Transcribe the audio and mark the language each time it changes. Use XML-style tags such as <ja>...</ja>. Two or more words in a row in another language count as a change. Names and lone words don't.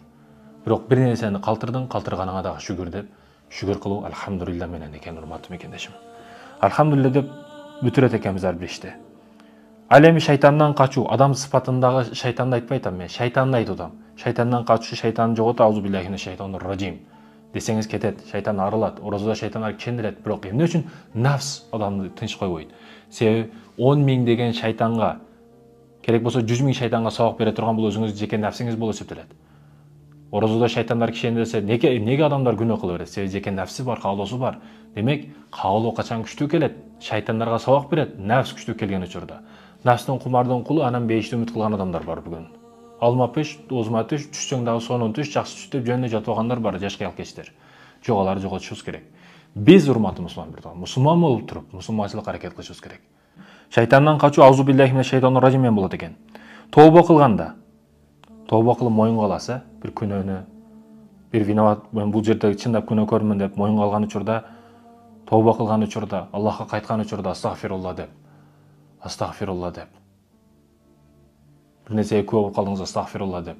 <ky>Бирок бир нерсени калтырдың, калтырганыңа дагы шүгүр деп, шүгүр кылуу алхамдулилля менен экен, урматтуу мекендешим. Алхамдулилля деп бүтүрөт экенбиз ар бир ишти. Ал эми шайтандан качуу, адам сыпатындагы шайтанды айтпай атам мен, шайтанды айтып атам. Шайтандан качуу, шайтанды жоготуу,</ky> <ar>أعوذ بالله من الشيطان الرجيم</ar> <ky>десеңиз кетет, шайтан арылат, оразада шайтандар чендирет, бирок эмне үчүн? Нафс адамды тынч койбойт. Себеби 10 000 деген шайтанга, керек болсо 100 000 шайтанга сабак бере турган бул өзүңүздүн жеке нафсиңиз болуп эсептелет. Оразада шайтандар кишендесе, неге адамдар күнөө кыла берет? Себеби жеке нафси бар, каалоосу бар. Демек, каалоо качан күчтүү келет? Шайтандарга сабак берет, нафс күчтүү келген учурда. Нафстын кумардын кулу, анан бейишти үмүт кылган адамдар бар бүгүн. Алма пеш, озма түш, түшсөң дагы сонун түш, жакшы түш деп жөнүнө жатып алгандар бар, жаш кыялкечтер. Жок, аларды жоготушубуз керек. Биз, урматтуу мусулман болуп туруп, мусулманчылык аракет кылышыбыз керек. Шайтандан качуу,</ky> <ar>أعوذ بالله من الشيطان الرجيم</ar> <ky>менен болот экен. Тооба кылганда, тооба кылып моюнга аласы, бир күнөөнү, бир виноват, мен бул жерде чындап күнөөкөрмүн деп моюнга алган учурда, тооба кылган учурда, Аллахка кайткан учурда астагфирулла деп. Астагфирулла деп. Бир нерсеге күбө болуп калдыңыз, астагфирулла деп.</ky>